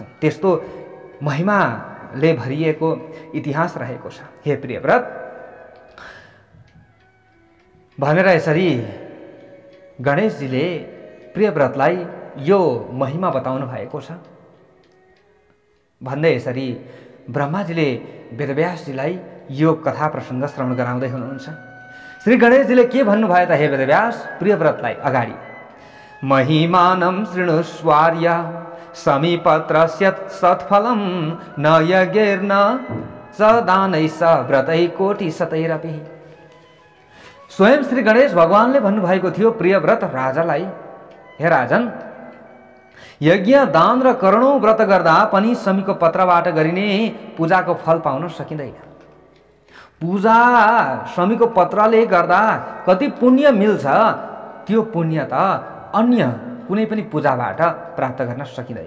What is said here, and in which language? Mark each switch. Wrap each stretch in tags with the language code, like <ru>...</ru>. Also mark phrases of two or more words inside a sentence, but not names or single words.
<ne>त्यस्तो महिमाले भरिएको इतिहास रहेको छ हे प्रियव्रत भनेर यसरी गणेशजीले प्रियव्रतलाई यो महिमा बताउनु भएको छ। भन्दै यसरी ब्रह्माजीले वेदव्यासजीलाई यो कथा प्रसङ्ग श्रवण गराउँदै हुनुहुन्छ। श्री गणेशजीले के भन्नुभयो त हे वेदव्यास प्रियव्रतलाई अगाडि?</ne> <sa>महिमानं शृणुष्वार्य समीपत्रस्य सत्फलं न यज्ञैर्न च दानैः स व्रतैः कोटिशतैरपि।</sa> <ne>स्वयं श्री गणेश भगवानले भन्नुभएको थियो प्रियव्रत राजालाई, हे राजन, यज्ञ दान र करोडौं व्रत गर्दा पनि शमीको पत्रबाट गरिने पूजाको फल पाउन सकिँदैन। पूजा शमीको पत्रले गर्दा कति पुण्य मिल्छ, त्यो पुण्य त अन्य कुनै पनि पूजाबाट प्राप्त गर्न सकिँदैन।</ne>